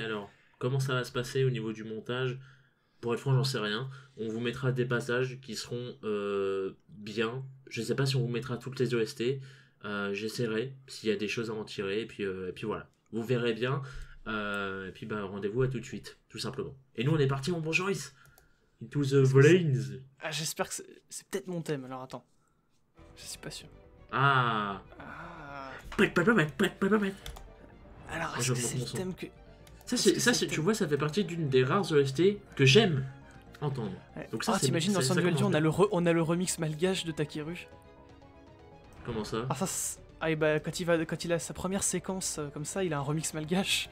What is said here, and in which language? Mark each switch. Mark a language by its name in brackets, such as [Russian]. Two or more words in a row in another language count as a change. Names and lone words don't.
[French] Alors, comment ça va se passer au niveau du montage? Pour être franc, j'en sais rien. On vous mettra des passages qui seront bien. Je sais pas si on vous mettra toutes les OST. J'essaierai s'il y a des choses à en tirer. Et puis voilà. Vous verrez bien. Et puis bah, rendez-vous à tout de suite, tout simplement. Et nous, on est parti, mon bon Joris. [English] Into the [French] Est-ce que c'est- Brains. Ah, j'espère que c'est peut-être mon thème. Alors attends. Je suis pas sûr. Ah. Ah. Pet, pet, pet, pet, pet, pet, pet. Alors, Ah, est-ce je que monte c'est mon le son. thème que. Ça, Est-ce que tu thème- vois, ça fait partie d'une des rares OST que j'aime entendre. Ouais. Donc ça, Ah, c'est t'imagines dans ça Sun Duel 2, commence bien. on a le remix malgache de Takeru. Comment ça? Ah, ah, et bah, quand il a sa première séquence comme ça, il a un remix malgache.